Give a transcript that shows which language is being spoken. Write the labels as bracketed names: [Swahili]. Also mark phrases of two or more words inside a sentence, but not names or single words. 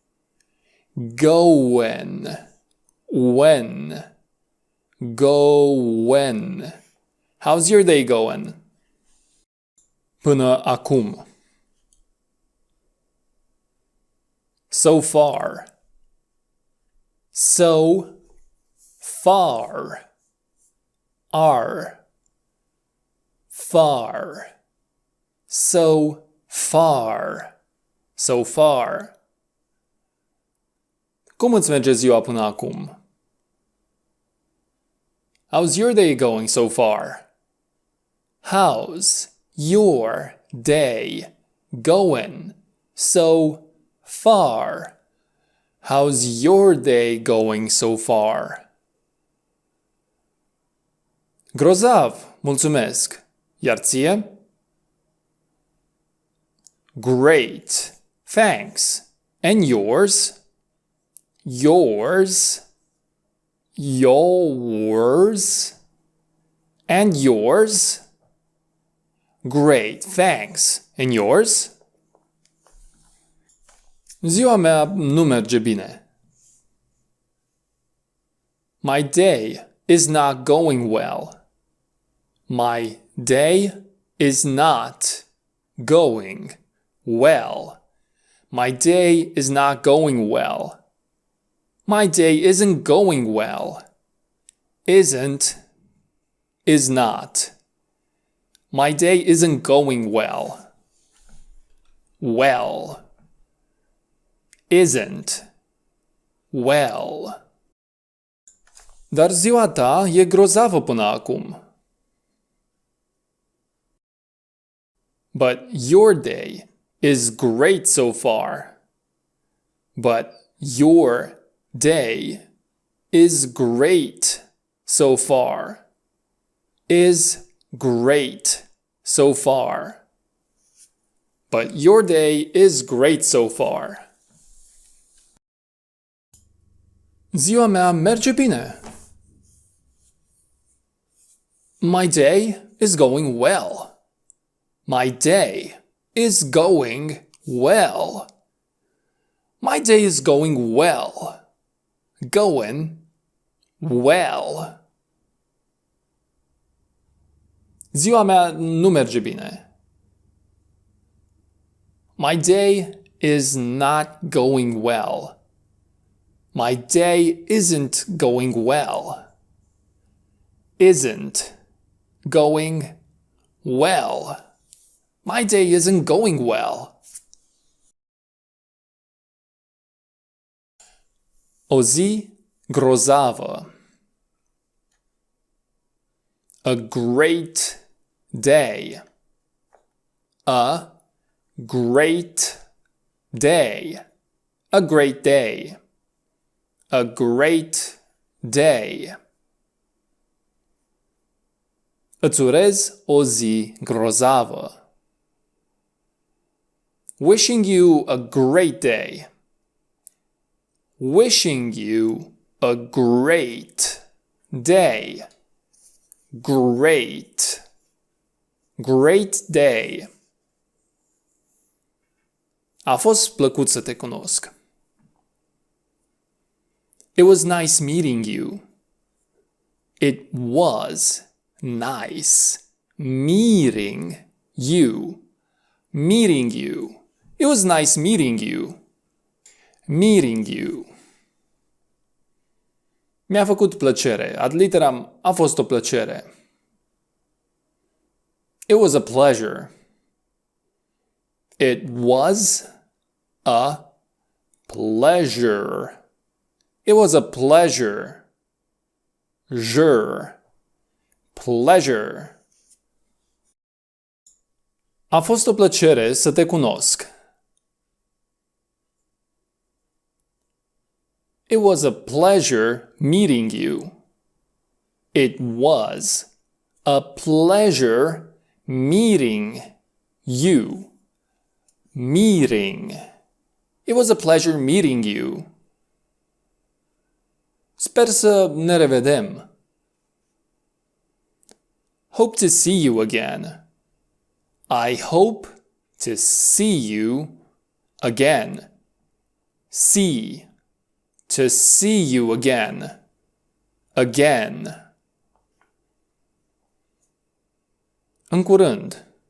[English] Going. When. Going. How's your day going? [Romanian] Până acum. [English] So far. So far. Are. Far. So far. So far. [Romanian] Cum îți merge ziua până acum? [English] How's your day going so far? How's your day going so far? How's your day going so far? [Romanian] Grozav, mulțumesc. Iar ție? [English] Great, thanks. And yours? Yours? Yours? And yours? Great, thanks. And yours? [Romanian] Ziua mea nu merge bine. [English] My day is not going well. My day is not going well. My day is not going well. My day isn't going well. Isn't is not. My day isn't going well. Well. Isn't. Well. [Romanian] Dar ziua ta e grozavă până acum. [English] But your day is great so far. But your day is great so far. Is great so far. But your day is great so far. [Romanian] Ziua mea merge bine. [English] My day is going well. My day is going well. My day is going well. Going well. [Romanian] Ziua mea nu merge bine. [English] My day is not going well. My day isn't going well. Isn't going well. My day isn't going well. [Romanian] O zi grozavă. [English] A great day. A great day. A great day. A great day. [Romanian] Îți urez o zi grozavă. [English] Wishing you a great day. Wishing you a great day. Great. Great day. [Romanian] A fost plăcut să te cunosc. [English] It was nice meeting you. It was nice meeting you. Meeting you. It was nice meeting you. Meeting you. [Romanian] Mi-a făcut plăcere. Ad literam, a fost o plăcere. [English] It was a pleasure. It was a pleasure. It was a pleasure. Pleasure. [Romanian] A fost o plăcere să te cunosc. [English] It was a pleasure meeting you. It was a pleasure meeting you. Meeting. It was a pleasure meeting you. [Romanian] Sper să ne revedem. [English] Hope to see you again. I hope to see you again. See. To see you again. Again. [Romanian] În curând.